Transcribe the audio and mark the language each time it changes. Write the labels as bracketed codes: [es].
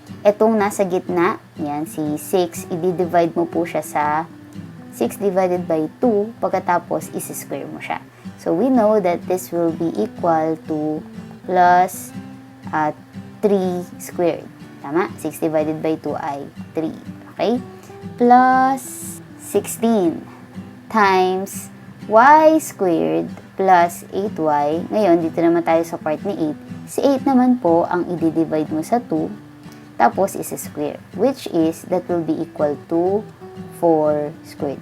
[tl] Etong nasa gitna, yan, si 6, i-divide mo po siya sa [en] 6 divided by 2, [tl] pagkatapos isi-square mo siya. [en] So, we know that this will be equal to plus 3 squared. Tama? 6 divided by 2 ay 3. Okay? Plus 16 times y squared plus 8y. [tl] Ngayon, dito naman tayo sa part ni 8. Si 8 naman po ang i-divide mo sa 2. Tapos, isi-square. [en] Which is, that will be equal to 4 squared.